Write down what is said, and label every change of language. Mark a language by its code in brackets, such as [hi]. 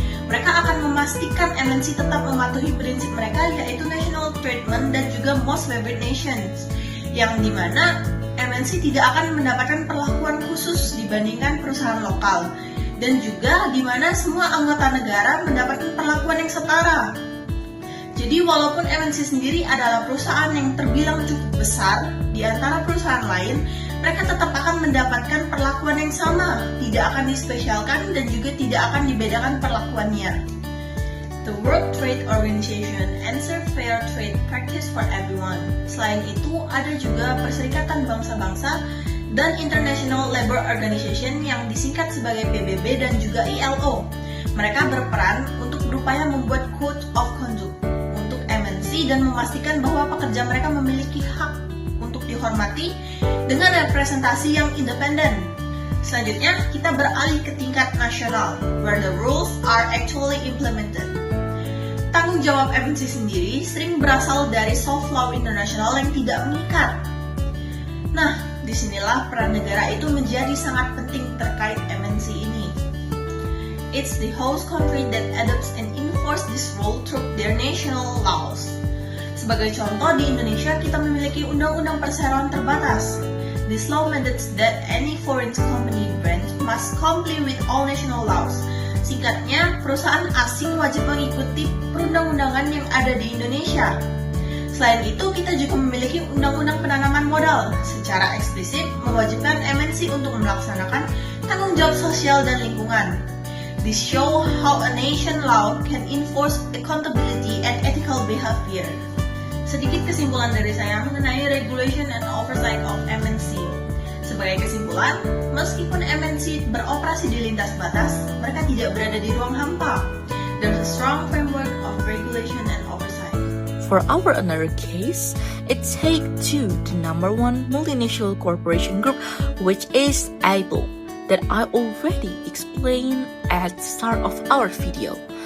[id] Mereka akan memastikan MNC tetap mematuhi prinsip mereka, yaitu national treatment dan juga most favored nations, yang dimana MNC tidak akan mendapatkan perlakuan khusus dibandingkan perusahaan lokal, dan juga di mana semua anggota negara mendapatkan perlakuan yang setara. Jadi walaupun MNC sendiri adalah perusahaan yang terbilang cukup besar di antara perusahaan lain, mereka tetap akan mendapatkan perlakuan yang sama, tidak akan dispesialkan dan juga tidak akan dibedakan perlakuannya. [en] The World Trade Organization ensure fair trade practice for everyone. [id] Selain itu, ada juga Perserikatan Bangsa-Bangsa dan International Labour Organization yang disingkat sebagai PBB dan juga ILO. Mereka berperan untuk berupaya membuat code of conduct untuk MNC dan memastikan bahwa pekerja mereka memiliki hak untuk dihormati dengan representasi yang independen. Selanjutnya, kita beralih ke tingkat nasional, [en] where the rules are actually implemented. [id] Tanggung jawab MNC sendiri sering berasal dari soft law internasional yang tidak mengikat. Nah, disinilah peran negara itu menjadi sangat penting terkait MNC ini. [en] It's the host country that adopts and enforce this rule through their national laws. [id] Sebagai contoh, di Indonesia kita memiliki Undang-Undang Perseroan Terbatas. [en] This law mandates that any foreign company brand must comply with all national laws. [id] Singkatnya, perusahaan asing wajib mengikuti perundang-undangan yang ada di Indonesia. Selain itu, kita juga memiliki Undang-Undang Penanaman Modal. Secara eksplisit, mewajibkan MNC untuk melaksanakan tanggung jawab sosial dan lingkungan. [en] This show how a nation law can enforce accountability and ethical behavior. [id] Sedikit kesimpulan dari saya mengenai [en] regulation and oversight of MNC. [id] Sebagai kesimpulan, meskipun MNC beroperasi di lintas batas, mereka tidak berada di ruang hampa. [en] There's a strong framework of regulation and oversight. For our another case, it take to the number one multinational corporation group, which is Apple, that I already explained at the start of our video.